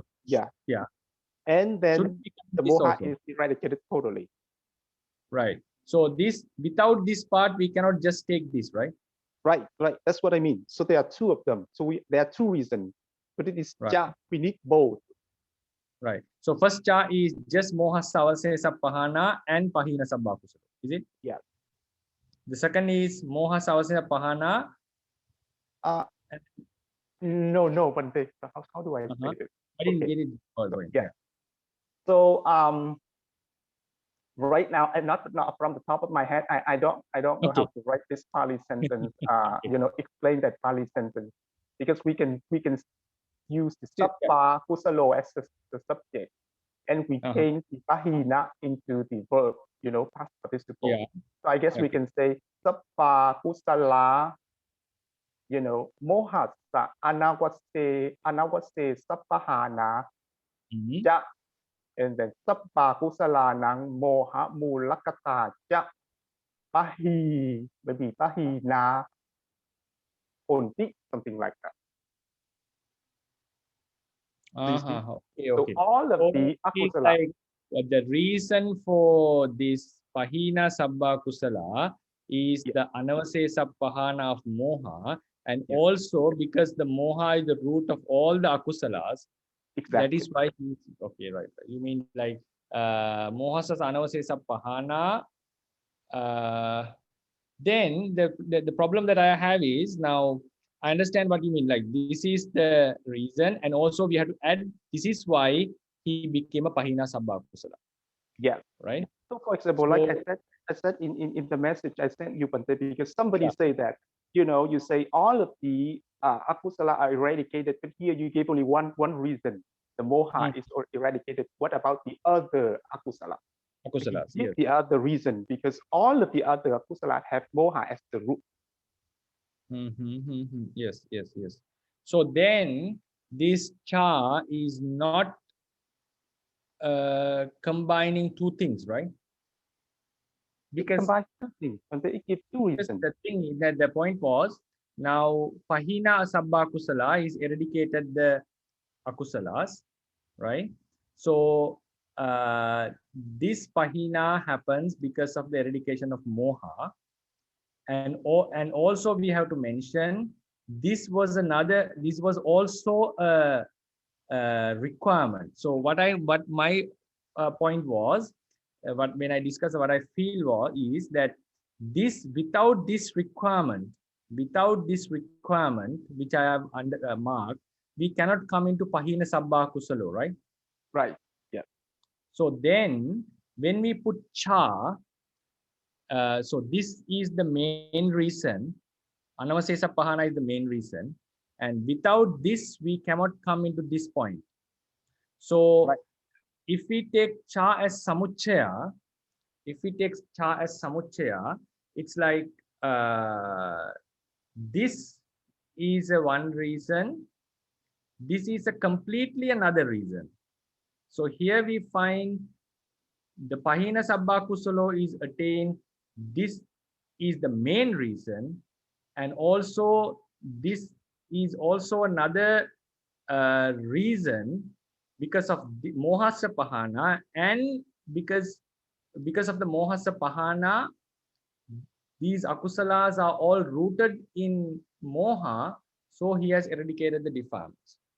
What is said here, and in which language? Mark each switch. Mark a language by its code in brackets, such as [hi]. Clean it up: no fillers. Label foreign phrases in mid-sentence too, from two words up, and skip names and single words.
[en] and then the moha also is eradicated totally. Right. So this, without this part, we cannot just take this, right? Right. That's what I mean. So there are two of them. So there are two reasons. But it is Right. cha, we need both. Right. So first cha is just [pi] moha savasesa pahana [en] and [pi] pahina sabba kusala. [en] Is it? Yeah. The second is [pi] moha savasesa pahana. [en] No, Bhante. How do I say it? I didn't Okay. get it. Yeah. So right now, and not from the top of my head, I don't know Okay. how to write this Pāli sentence. Explain that Pāli sentence, because we can use the [pi] sabba kusalo [en] as the subject, and we change the pahina into the verb, past participle. Yeah. So I guess we can say [pi] sabba kusala, mohasa anawase sappahana ja, [en] and then [pi] sabba kusala nang moha mulakata ja [en] maybe [pi] pahina onti, [en] something like that. Okay. So all of the akusala, like the reason for this [pi] pahina sabba kusala [en] is the [pi] anavasesa pahana [en] of moha, and also because the moha is the root of all the akusalas. exactly. That is why he's okay, right? You mean like [pi] mohasas anavasesa pahana. [en] Then the problem that I have is, now I understand what you mean. Like this is the reason, and also we have to add this is why he became a [pi] pahina sabba kusala. [en] Yeah. Right. So for example, like I said in the message I sent you, Bhante, because somebody say that, you say all of the akusala are eradicated, but here you gave only one reason. The moha is eradicated. What about the other akusala? Akusalas, yes. The other reason, because all of the other akusala have moha as the root. Yes. So then this cha is not combining two things, right? Because it combines two things, and it gives two reasons. The thing is that the point was, now [pi] pahina sabba kusala [en] is eradicated the akusalas, right? So this pahina happens because of the eradication of moha, and also we have to mention this was also a requirement. So what my point was, when I discussed what I feel is that this without this requirement which I have marked, we cannot come into [pi] pahina sabba kusalo, [en] right? Right. Yeah. So then when we put cha, so this is the main reason. [pi] Anavasesa pahana [en] is the main reason, and without this we cannot come into this point. So if we take cha as samuchaya, it's like this is a one reason, this is a completely another reason. So here we find the [pi] pahina sabba kusalo [en] is attained, this is the main reason, and also this is also another reason because of the [pi] mohasa pahana, [en] and because of the [pi] mohasa pahana, [en] these akusalas are all rooted in moha, so he has eradicated the defilements.